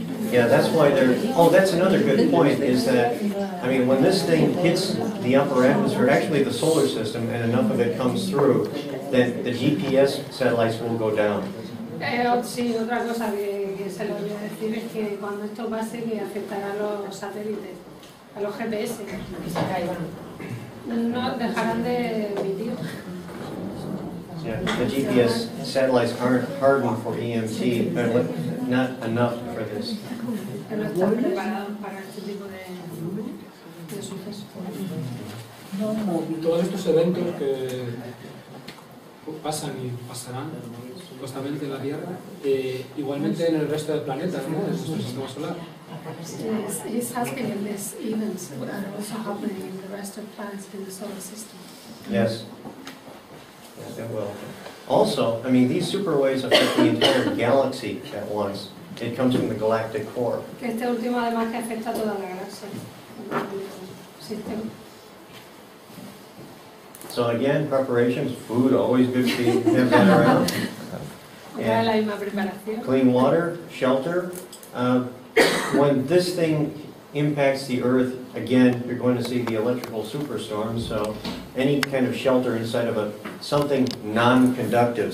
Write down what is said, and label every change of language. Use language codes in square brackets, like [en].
[en] Yeah, that's why they're, oh, that's another good point, is that, I mean, when this thing hits the upper atmosphere, actually the solar system, and enough of it comes through, then the GPS satellites will go down. [es] Sí, otra cosa que se lo voy a decir es que cuando esto pase, que afectará a los satélites, a los GPS, que se caigan. No dejarán de emitir. [en] Yeah, the GPS satellites aren't hardened for EMT, they're not enough for this. [es] Que no están preparados para este tipo de sucesos. Todos estos eventos que pasan y pasarán supuestamente en la Tierra, igualmente en el resto del planeta, ¿no? En nuestro sistema solar. [en] He's asking if these events are also happening in the rest of planets in the solar system. Yes. Yes, it will. Also, I mean, these superwaves affect the entire galaxy at once. It comes from the galactic core. [es] Que este último además que afecta a toda la galaxia, el sistema. [en] So again, preparations, food, always good to have that around. [es] La misma preparación. [en] Clean water, shelter. When this thing impacts the Earth, again, you're going to see the electrical superstorm, so any kind of shelter inside of something non-conductive.